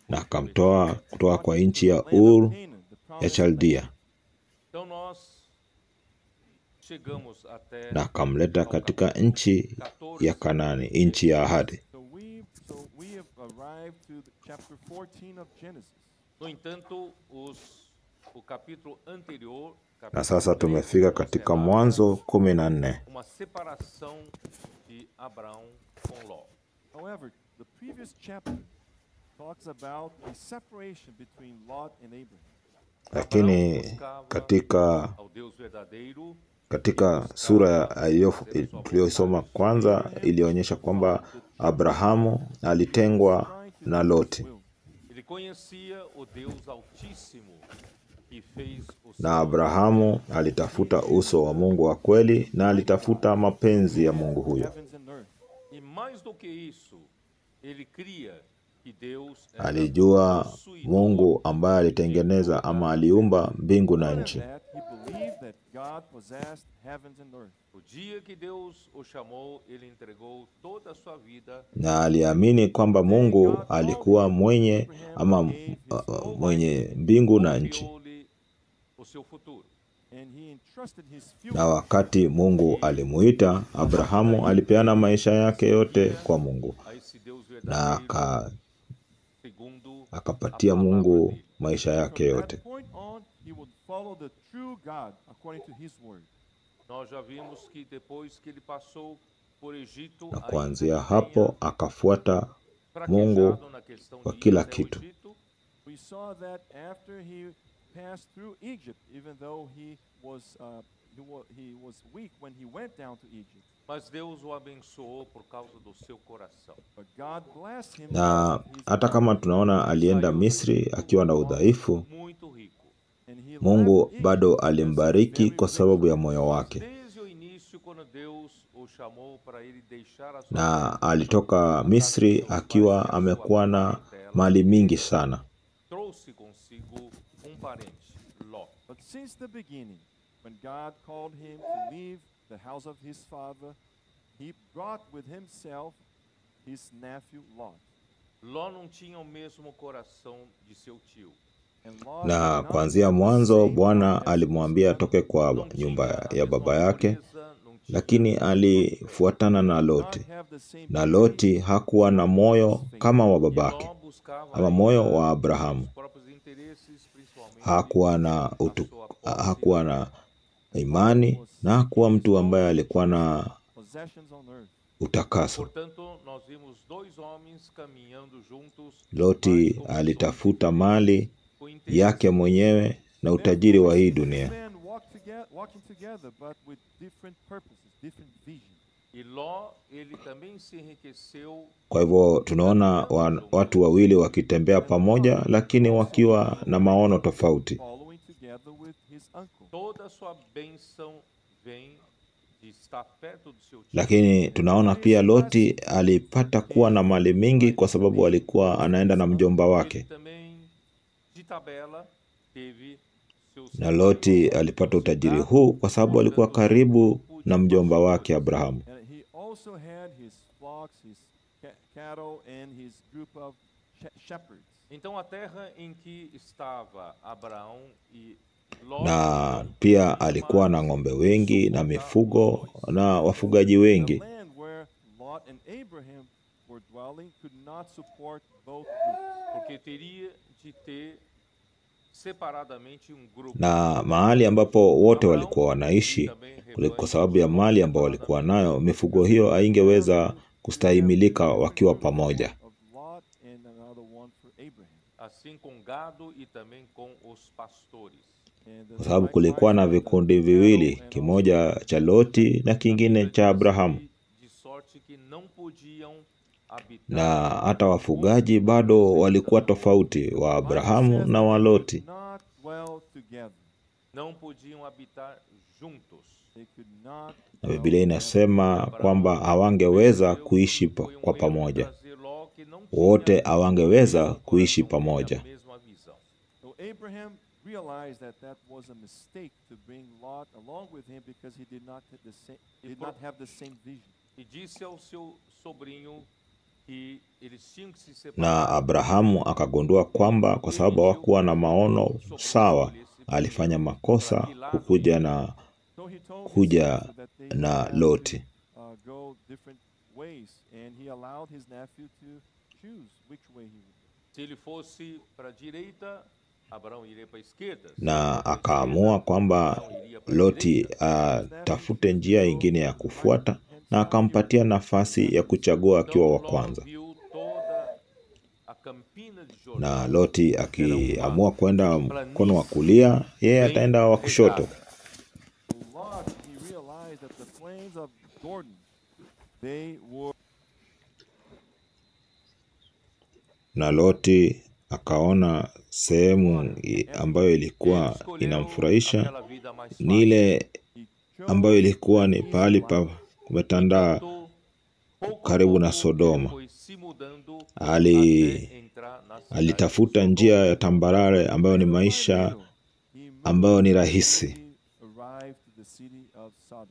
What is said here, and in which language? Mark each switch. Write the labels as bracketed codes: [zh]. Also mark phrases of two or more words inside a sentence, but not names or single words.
[sw] na akamtoa kutoka kwa nchi ya Ur ya Chaldia [pt] Então nós chegamos até [sw] na akamleta katika nchi ya Kanaani, nchi ya ahadi. [en] So we have arrived to the chapter 14 of Genesis. [pt] No entanto, o capítulo anterior, [sw] Na [pt] capítulo [sw] sasa 3, tumefika katika [pt] observa [sw] Mwanzo 14, [pt] uma separação de Abraão com Ló. [en] However, the previous chapter talks about a separation between Lot and Abraham. [sw] lakini katika [pt] Ao Deus verdadeiro, [sw] sura tuliyosoma kwanza ilionyesha kwamba Abrahamu alitengwa na Loti, [pt] ele conhecia o Deus Altíssimo que fez o [sw] na [pt] céu [sw] Abrahamu alitafuta uso wa Mungu wa kweli na alitafuta mapenzi ya Mungu huyo. [en] Heavens and earth. [pt] e mais do que isso, ele cria que Deus era [sw] Alijua [pt] possuidor. [sw] Mungu ambaye alitengeneza ama aliumba mbingu na nchi. [en] That he believed that God possessed heavens and earth. [pt] O dia que Deus o chamou, ele entregou toda a sua vida [sw] Na aliamini kwamba Mungu alikuwa mwenye mbingu na nchi. [pt] confiou-lhe o seu futuro. [en] And he entrusted his [sw] Na [en] future [sw] wakati Mungu alimuita, Abrahamu alipeana maisha yake yote kwa Mungu [pt] A esse Deus [sw] na [pt] verdadeiro, segundo [sw] akapatia Mungu maisha yake [en] From [sw] yote. [en] that point on, he would follow the true God according to his word. [pt] nós já vimos que depois que ele passou por Egito, [sw] na [pt] ainda [sw] kuanzia [pt] que [sw] hapo [pt] tenha [sw] akafuata Mungu [pt] fraquejado na questão [sw] kwa [pt] de ir [sw] kila [pt] até o [sw] kitu. [pt] Egito, [en] We saw that after he passed through Egypt, even though he was weak when he went down to Egypt. [pt] mas Deus o abençoou por causa do seu coração. [en] But God blessed him [sw] Na [en] because of his [sw] hata [en] heart. [sw] kama tunaona alienda [pt] Saiu do [sw] Misri [pt] Egito [sw] akiwa na [pt] um homem [sw] udhaifu, [pt] muito rico. [en] And he [sw] Mungu [en] left Egypt [sw] bado [en] as a [sw] alimbariki [en] very [sw] kwa [en] rich [sw] sababu ya [en] man. [sw] moyo wake, [pt] Desde o início, quando Deus o chamou para ele deixar a sua [sw] na [pt] terra, [sw] alitoka Misri akiwa amekuwa na mali mingi sana. [pt] trouxe consigo parente, Ló. [en] But since the beginning, when God called him to leave the house of his father, he brought with himself his nephew Lot. [pt] Ló não tinha o mesmo coração de seu tio. [en] And Lot [sw] Na [en] did not [sw] kuanzia [en] have the [sw] mwanzo [en] same [sw] Bwana [en] heart as his [sw] alimwambia [en] father. [sw] atoke kwa [pt] Não [sw] nyumba [pt] tinha a [sw] ya [pt] mesma [sw] baba yake, [pt] pureza, não tinha [sw] lakini alifuatana na [en] Did not [sw] Loti, [en] have the same [sw] na [en] purity [sw] Loti hakuwa na moyo kama wa [pt] E [sw] babake [pt] Ló buscava [sw] ama moyo [pt] ainda [sw] wa Abrahamu. [pt] seus próprios interesses, principalmente [sw] Hakuwa na [pt] a sua posse, [sw] hakuwa na imani na hakuwa mtu ambaye alikuwa na [en] possessions on earth. [sw] utakaso. [pt] Portanto, nós vimos dois homens caminhando juntos, [sw] Loti [pt] mas com [sw] alitafuta mali [pt] com interesses [sw] yake mwenyewe na utajiri wa hii dunia, [en] Men walking together, but with different purposes, different visions. [pt] E Ló, ele também se enriqueceu [sw] kwa hivyo tunaona watu wawili wakitembea pamoja, lakini wakiwa na maono tofauti. [en] Following together with his uncle. [pt] toda a sua bênção vem de estar perto do seu tio. [sw] Lakini tunaona pia Loti alipata kuwa na mali mingi kwa sababu alikuwa anaenda na mjomba [pt] Ele [sw] wake, [pt] também, de tabela, teve seus [sw] na Loti alipata utajiri huu kwa sababu alikuwa karibu na mjomba wake Abrahamu. [en] And he also had his flocks, his cattle, and his group of shepherds. [pt] Então a terra em que estava Abraão e Ló, [sw] Na pia alikuwa na ng'ombe wengi na mifugo na wafugaji [en] The [sw] wengi, [en] land where Lot and Abraham were dwelling could not support both groups. [pt] porque teria de ter separadamente grupo. [sw] na mahali ambapo wote walikuwa wanaishi, kwa sababu ya mali ambayo walikuwa nayo, mifugo hiyo haingeweza kustahimilika wakiwa pamoja. [en] Of Lot and another one for Abraham. [pt] Assim com gado e também com os pastores. [en] And [sw] Kwa sababu kulikuwa na vikundi viwili, kimoja cha Loti na kingine cha Abrahamu, [pt] De sorte que não podiam habitar [sw] na hata wafugaji bado walikuwa tofauti, wa Abrahamu na wa Loti. [en] not dwell together. [pt] não podiam habitar juntos. [en] They could not [sw] Na Biblia inasema kwamba hawangeweza kuishi kwa pamoja, [pt] Trazer Ló, que não [sw] wote hawangeweza kuishi [pt] tinha [sw] pamoja. [pt] a mesma visão. [en] So Abraham realized that was a mistake to bring Lot along with him because he did not have the same vision. [pt] E disse ao seu sobrinho que eles tinham que se [sw] Na [pt] separar. [sw] Abrahamu akagundua kwamba kwa sababu hawakuwa na maono sawa, alifanya makosa kukuja [en] So he told his [sw] kuja [en] nephew that they [sw] na [en] had to, [sw] Loti. [en] go different ways, and he allowed his nephew to choose which way he would go. [pt] Se ele fosse para a direita, Abraão iria para a esquerda. [sw] Na akaamua kwamba Loti atafute njia ingine ya kufuata, na akampatia nafasi ya kuchagua akiwa wa kwanza. [pt] Viu toda a campina de Jordão. [sw] Na Loti akiamua kwenda mkono wa kulia, yeye ataenda wa kushoto. [en] So Lot, he realized that the plains of Jordan, they were [sw] Na Loti akaona sehemu ambayo ilikuwa inamfurahisha [pt] aquela vida mais [sw] ni ile [en] chose [sw] ambayo ilikuwa ni pahali pa kumetanda [pt] Pouco a [sw] karibu na [pt] pouco, [sw] Sodoma. [pt] foi se mudando [sw] Ali [pt] até entrar na cidade [sw] alitafuta [pt] de [sw] njia [pt] Sodoma. [sw] ya tambarare ambayo ni maisha ambayo ni rahisi. [en] arrived to the city of Sodom.